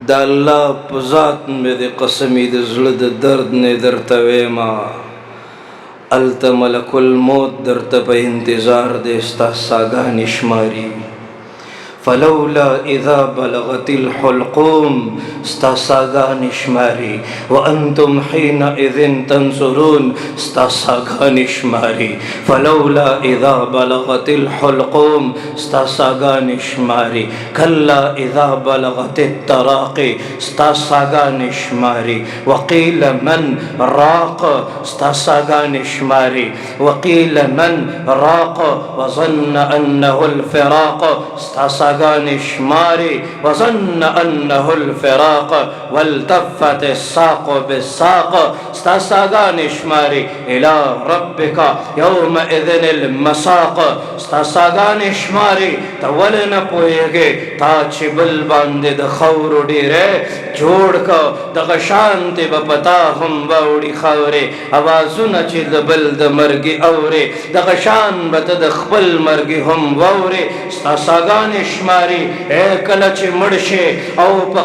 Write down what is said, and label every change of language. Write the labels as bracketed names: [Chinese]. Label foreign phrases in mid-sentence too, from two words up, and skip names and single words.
[Pashto] د الله په ذات مې د قسمې د زړه د درد نه درته ویما الته ملک الموت درته په انتظار دی ستا ساګانې شماري [Arabic] فلولا اذا بلغت الحلقوم [Pashto] ستا ساګانې شماري [Arabic] وانتم حينئذ تنظرون ستا [Pashto] ساګانې شماري [Arabic] فلولا اذا بلغت الحلقوم [Pashto] ستا ساګانې شماري [Arabic] كلا اذا بلغت التراقي [Pashto] ستا ساګانې شماري [Arabic] وقيل من راق [Pashto] ستا ساګانې شماري [Arabic] وقيل من راق وظن انه الفراق [Pashto] ستا ساګانې شماري [Arabic] وظن انه الفراق والتفت الساق بالساق [Pashto] ستا ساګانې شماري [Arabic] الى ربك يومئذ المساق [Pashto] ستا ساګانې شماري ته ولې نه پوهېږې تا چې بل باندې د خاورو ډېری جوړ که دغه شانتې به په تا هم واوړي خاورې اوازونه چې د بل د مرګي اورې دغه شان به ته د خپل مرګي هم واورې ستا ساګانې شماري کله چې مړ شې او په